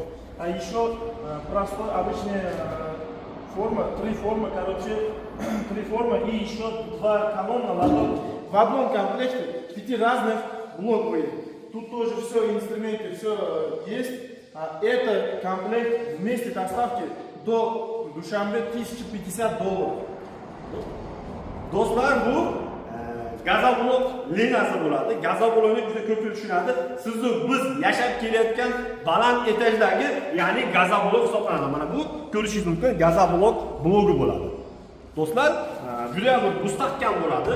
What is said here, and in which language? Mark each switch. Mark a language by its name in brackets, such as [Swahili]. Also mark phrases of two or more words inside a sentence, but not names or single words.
[Russian] А еще простой, обычная форма, 3 формы, короче, 3 формы и еще 2 колонны в одном комплекте 5 разных блоков. Тут тоже все, инструменты, все есть. Это комплект вместе доставки до Душанбе $1050. [Uzbek] Do'stlar, bu gazoblok liniyasi bo'ladi. Gazoblokni juda ko'p tushunadi. Sizni biz yashab kelayotgan baland etajdagi, ya'ni gazoblok hisoblanadi. Mana bu ko'rishingiz mumkin gazoblok blogi bo'ladi. Do'stlar, juda ham mustahkam bo'ladi.